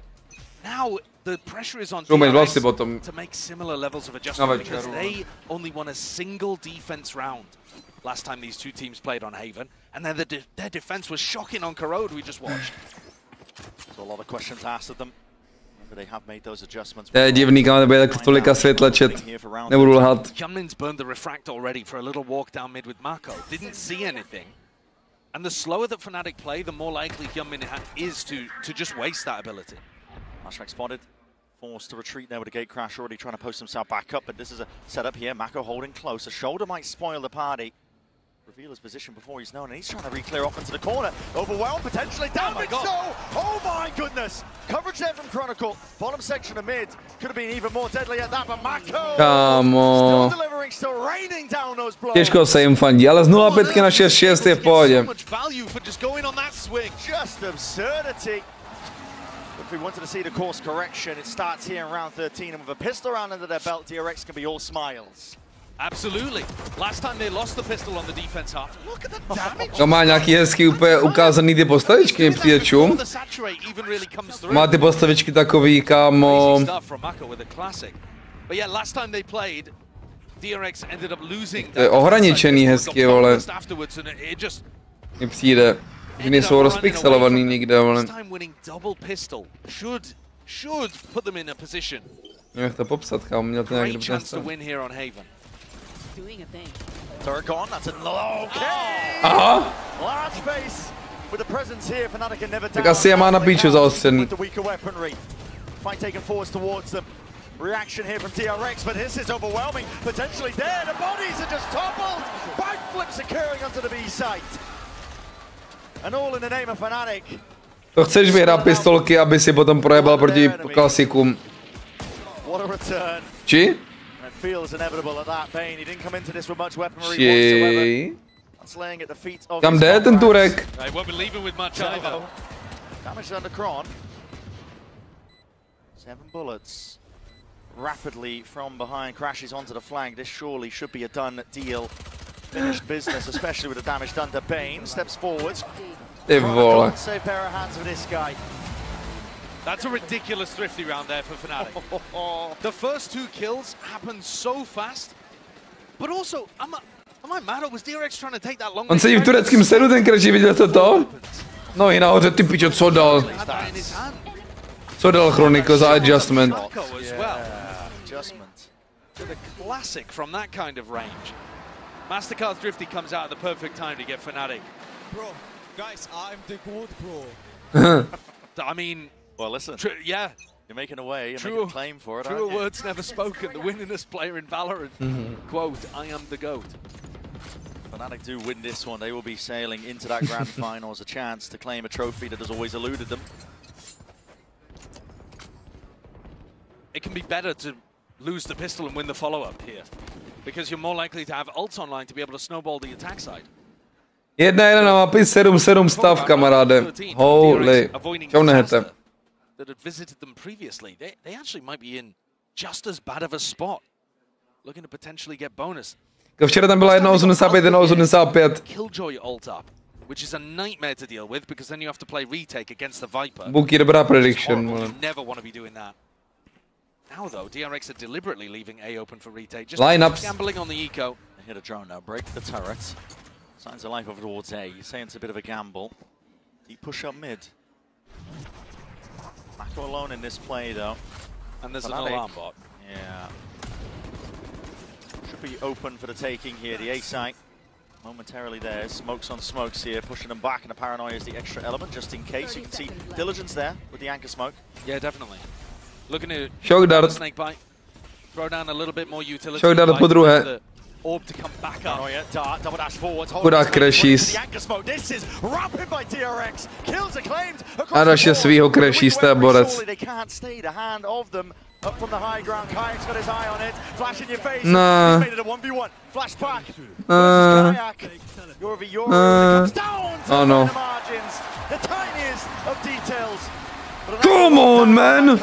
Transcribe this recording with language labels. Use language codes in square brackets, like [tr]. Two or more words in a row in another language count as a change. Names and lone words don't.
[en] Now, the pressure is on DRX to make similar levels of adjustment because they only won a single defense round last time these two teams played on Haven, and then their defense was shocking on Corrode, we just watched. So a lot of questions asked of them. They have made those adjustments. [cs] To je divný, kam nebude tak tolika světla, chat. Nebudu lhat. [en] Hyunmin's burned the refract already for a little walk down mid with MaKo. Didn't see anything. And the slower that Fnatic play, the more likely Hyunmin is to just waste that ability. Flashback spotted. Forced to retreat there with a gate crash, already trying to post himself back up, but this is a setup here. MaKo holding close. A shoulder might spoil the party. Reveal his position before he's known, and he's trying to re-clear off into the corner. Overwhelmed, potentially damage. Oh my goodness! Coverage there from Chronicle. Bottom section of mid. Could have been even more deadly at that, but MaKo still delivering, still raining down those blows. [cs] Těžko se jim fandí, ale z 0-5 na 6-6 je v pohodě. [en] Just absurdity. If we wanted to see the course correction, it starts here in round 13, and with a pistol round under their belt, DRX can be all smiles. Absolutely. Last time they lost the pistol on the defense half. Look at the damage. [cs] To má nějaký hezký úplně ukázaný ty postavičky, přijde čum. Má ty postavičky takový, kámo. To je ohraničený hezky, vole. Mně přijde, že nejsou rozpixelovaný nikde, vole. Jak to popsat, kámo, měl to nějak dobře nastavit. [en] Turgon, that's a okay. Aha. Large base with the presence here. Fnatic can never [cs] tak asi je má na píču zaostřený. [en] Fight taken forwards towards them. Reaction here from DRX, but this is overwhelming. Potentially there, the bodies are just toppled. Backflips occurring onto the B site. And all in the name of Fnatic. [cs] To chceš vyhrát pistolky, aby si potom projebal proti klasikům. [en] What a return. [cs] Či? [en] Feels inevitable at that. Bane, he didn't come into this with much weaponry whatsoever. That's laying at the feet of [cs] kam jde ten Turek? [en] He won't be leaving with much either. Damage under Kron. 7 bullets. Rapidly from behind, crashes onto the flank. This surely should be a done deal. Finished business, especially with the damage done to Bane. Steps forwards. [cs] Ty vole. [en] Save pair of hands for this guy. That's a ridiculous thrifty round there for Fnatic. The first 2 kills happened so fast, but also, am I mad, or was DRX trying to take that long? [cs] On sedí v tureckém sedu, ten Crashy, viděl jste to? No i nahoře, ty pičo, co dal? Co dal Chronicle za adjustment? [en] Adjustment. To the classic from that kind of range. Mastercard's thrifty comes out at the perfect time to get Fnatic. Bro, guys, I'm the gold pro. I mean, well, listen. Yeah. You're making a way, you're making a claim for it, Truer words never spoken. The winningest player in Valorant. Quote, I am the GOAT. Fnatic do win this one. They will be sailing into that grand final as a chance to claim a trophy that has always eluded them. It can be better to lose the pistol and win the follow-up here, because you're more likely to have ults online to be able to snowball the attack side. [cs] 1-1 na mapy, 7-7 stav, kamaráde. Holy. Čau nehete. [en] That had visited them previously, they actually might be in just as bad of a spot. Looking to potentially get bonus. [cs] Včera tam byla 1.85, 1.85. [en] Killjoy ult up, which is a nightmare to deal with because then you have to play retake against the Viper. [cs] Book je dobrá prediction. [en] You never want to be doing that. Now though, DRX are deliberately leaving A open for retake. Just lineups. Gambling on the eco. They hit a drone now, break the turret. Signs of life over towards A. You're saying it's a bit of a gamble. Deep push up mid. MaKo alone in this play though. And there's an alarm bot. Yeah. Should be open for the taking here. The A site momentarily there. Smokes on smokes here, pushing them back, and the paranoia is the extra element just in case. You can see diligence there with the anchor smoke. Yeah, definitely. Looking to Shock dart. snake bite. Throw down a little bit more utility. Shock dart [cs] po druhé. [en] Orb to come back up. Dart, double dash forwards. [cs] Chudák crashes. [en] The anchor smoke. This is rapid by DRX. Kills acclaimed. [cs] A další svýho crashista borec. [en] They can't stay the hand of them. Up from the high ground, Kayak's got his eye on it. Flash in your face. Nah. He's made it a 1v1. Flash back. Kayak. You're over your comes down to no. the margins. The tiniest of details. Come on, man.